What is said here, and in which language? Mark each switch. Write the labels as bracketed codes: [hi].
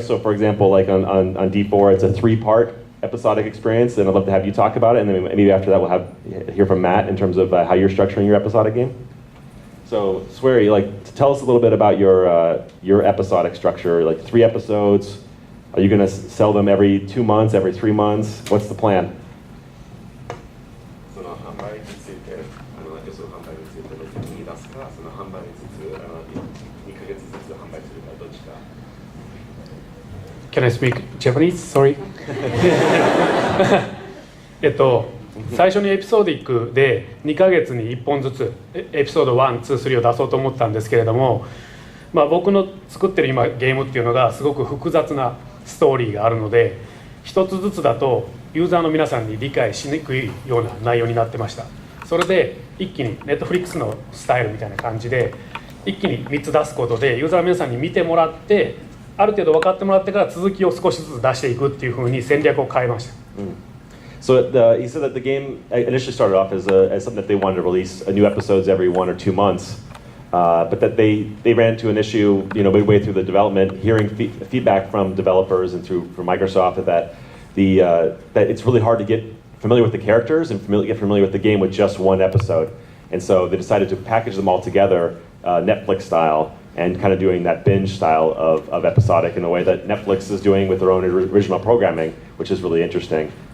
[en] So for example, like on D4, it's a 3-part episodic experience, and I'd love to have you talk about it, and then maybe after that we'll hear from Matt in terms of how you're structuring your episodic game. So Swery, tell us a little bit about your episodic structure, like 3 episodes. Are you going to sell them every 2 months, every 3 months? What's the plan? [ja] その販売について、エピソード販売についてどっちに出すか、その販売につつ、2ヶ月ずつ販売するかどっちか。 [en] Can I speak Japanese? Sorry. [ja] 最初にエピソーディックで2ヶ月に1本ずつエピソード1、2、3を出そうと思ったんですけれども、僕の作ってる今ゲームっていうのがすごく複雑なストーリーがあるので、一つずつだとユーザーの皆さんに理解しにくいような内容になってました。それで一気にNetflixのスタイルみたいな感じで一気に3つ出すことでユーザーの皆さんに見てもらって、ある程度分かってもらってから続きを少しずつ出していくっていう風に戦略を変えました。 [en] So he said that the game initially started off as something that they wanted to release new episodes every 1 or 2 months, but that they ran into an issue, midway through the development, hearing feedback from developers and from Microsoft that it's really hard to get familiar with the characters and get familiar with the game with just 1 episode, and so they decided to package them all together, Netflix style, and kind of doing that binge style of episodic in the way that Netflix is doing with their own original programming, which is really interesting.